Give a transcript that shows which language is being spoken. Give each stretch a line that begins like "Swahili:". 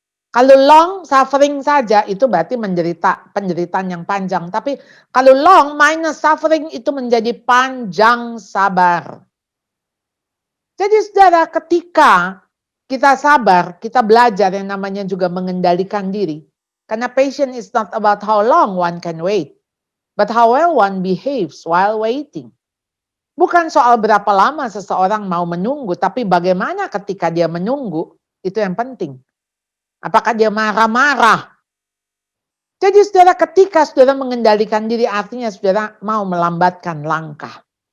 Indonesian: Kalau long suffering saja itu berarti penderitaan yang panjang. Tapi kalau long minus suffering itu menjadi panjang sabar. Jadi saudara, ketika kita sabar, kita belajar yang namanya juga mengendalikan diri.
English: Karena patience is not about how long one can wait, but how well one behaves while waiting.
Indonesian: Bukan soal berapa lama seseorang mau menunggu, tapi bagaimana ketika dia menunggu, itu yang penting. Apakah dia marah-marah? Jadi saudara, ketika saudara mengendalikan diri, artinya saudara mau melambatkan langkah.